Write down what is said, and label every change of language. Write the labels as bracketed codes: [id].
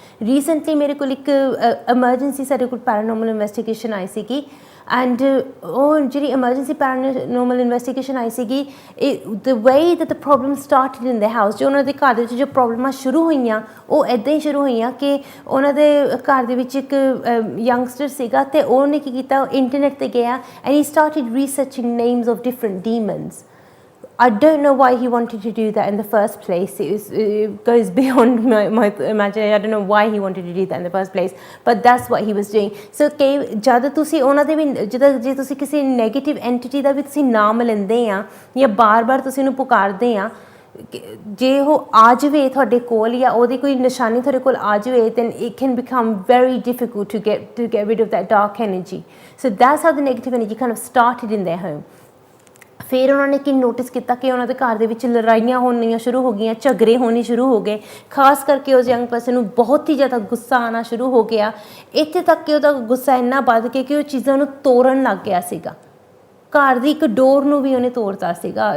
[pa] Recently ਮੇਰੇ ਕੋਲ ਇੱਕ ਐਮਰਜੈਂਸੀ ਸਾਡੇ ਕੋਲ ਪੈਰਾਨੋਰਮਲ ਇਨਵੈਸਟੀਗੇਸ਼ਨ ਆਈ ਸੀਗੀ, ਐਂਡ ਉਹ ਜਿਹੜੀ ਐਮਰਜੈਂਸੀ ਪੈਰਾਨੋਰਮਲ ਇਨਵੈਸਟੀਗੇਸ਼ਨ ਆਈ ਸੀਗੀ, [en] the way that the problem started in the house, [pa] ਜੋ ਉਹਨਾਂ ਦੇ ਘਰ ਦੇ ਵਿੱਚ ਜੋ ਪ੍ਰੋਬਲਮਾਂ ਸ਼ੁਰੂ ਹੋਈਆਂ ਉਹ ਇੱਦਾਂ ਹੀ ਸ਼ੁਰੂ ਹੋਈਆਂ ਕਿ ਉਹਨਾਂ ਦੇ ਘਰ ਦੇ ਵਿੱਚ ਇੱਕ ਯੰਗਸਟਰ ਸੀਗਾ, ਅਤੇ ਉਹਨੇ ਕੀ ਕੀਤਾ, ਇੰਟਰਨੈਟ 'ਤੇ ਗਿਆ and [en] He started researching names of different demons. I don't know why he wanted to do that in the first place. It goes beyond my imagination. I don't know why he wanted to do that in the first place, but that's what he was doing. [pa] So ਜਦ ਤੁਸੀਂ ਉਹਨਾਂ ਦੇ ਵੀ ਜੇ ਤੁਸੀਂ ਕਿਸੇ negative NTT ਦਾ ਵੀ ਤੁਸੀਂ ਨਾਮ ਲੈਂਦੇ ਆ ਜਾਂ ਬਾਰ-ਬਾਰ ਤੁਸੀਂ ਉਹਨੂੰ ਪੁਕਾਰਦੇ ਆ, ਜੇ ਉਹ ਆ ਜਾਵੇ ਤੁਹਾਡੇ ਕੋਲ ਜਾਂ ਉਹਦੀ ਕੋਈ ਨਿਸ਼ਾਨੀ ਤੁਹਾਡੇ ਕੋਲ ਆ ਜਾਵੇ, [en] then it can become very difficult to get rid of that dark energy. So that's how the negative energy kind of started in their home. [pa] ਫਿਰ ਉਹਨਾਂ ਨੇ ਕੀ ਨੋਟਿਸ ਕੀਤਾ ਕਿ ਉਹਨਾਂ ਦੇ ਘਰ ਦੇ ਵਿੱਚ ਲੜਾਈਆਂ ਹੋਣੀਆਂ ਸ਼ੁਰੂ ਹੋ ਗਈਆਂ, ਝਗੜੇ ਹੋਣੇ ਸ਼ੁਰੂ ਹੋ ਗਏ, ਖਾਸ ਕਰਕੇ ਉਸ ਯੰਗ ਪਰਸਨ ਨੂੰ ਬਹੁਤ ਹੀ ਜ਼ਿਆਦਾ ਗੁੱਸਾ ਆਉਣਾ ਸ਼ੁਰੂ ਹੋ ਗਿਆ। ਇੱਥੇ ਤੱਕ ਕਿ ਉਹਦਾ ਗੁੱਸਾ ਇੰਨਾ ਵੱਧ ਗਿਆ ਕਿ ਉਹ ਚੀਜ਼ਾਂ ਨੂੰ ਤੋੜਨ ਲੱਗ ਗਿਆ ਸੀਗਾ, ਘਰ ਦੀ ਇੱਕ ਡੋਰ ਨੂੰ ਵੀ ਉਹਨੇ ਤੋੜਤਾ ਸੀਗਾ।